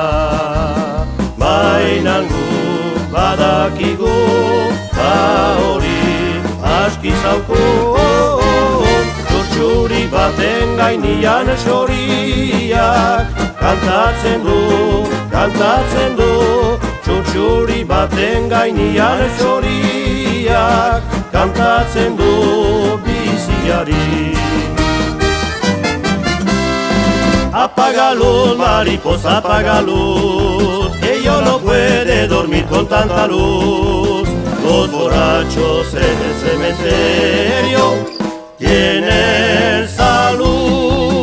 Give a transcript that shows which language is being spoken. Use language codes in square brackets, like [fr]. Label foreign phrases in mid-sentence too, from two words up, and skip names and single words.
[eu] Bainan guk badakigu ta hori aski zauku, txutxuri baten gainean xoriak kantatzen du, txutxuri baten gainean xoriak kantatzen du biziari. [es] Apaga luz, mariposa, apaga luz, que yo no puede dormir con tanta luz. Los borrachos en el cementerio tienen salud.